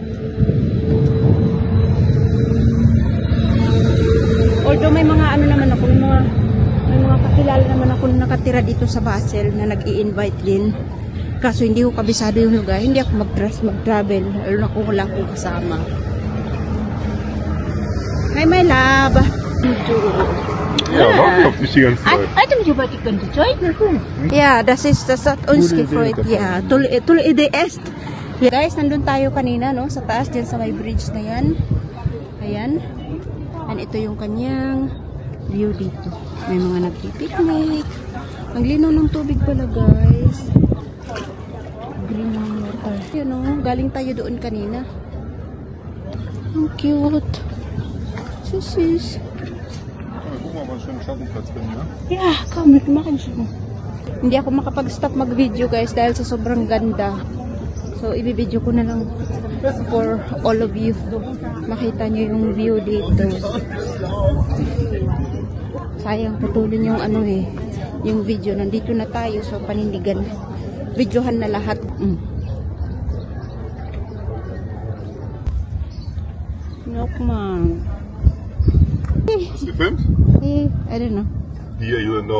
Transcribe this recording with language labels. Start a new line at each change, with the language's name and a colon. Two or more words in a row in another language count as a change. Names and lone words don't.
Filipino: Although may mga ano naman ako, may mga kakilala naman ako na nakatira dito sa Basel na nag-i-invite din. Kaso hindi ko kabisado yung lugar. Hindi ako mag-travel. Lalo na kung wala akong kasama.
English: Hi, my love.
German: Ja, auf dich die ganze Zeit. Atem jo ba die ganze Zeit? Yeah, das ist das hat uns gefreut. Yeah, tolle Idee ist. Yeah.
Filipino: Guys, nandun tayo kanina, no? Sa taas, dyan sa may bridge na yan. Ayan. And ito yung kanyang view dito. May mga nagpipiknik. Ang linaw ng tubig pala, guys. Green ng water. Yun, no? Galing tayo doon kanina. Ang cute. Sis.
German: Guck mal, was für ein Schattenplatz bin, ne?
English: Yeah, come,
Filipino: nagmakan siya. Hindi ako makapag-stop mag-video guys dahil sa sobrang ganda. So, ibibideo ko na lang
English: for all of you.
Filipino: Makita nyo yung view dito. Sayang, putulin yung ano eh. Yung video. Nandito na tayo. So, panindigan. Videohan na lahat. Nokman.
German: Hast du gefilmt?
English: I don't know. Here, you don't know.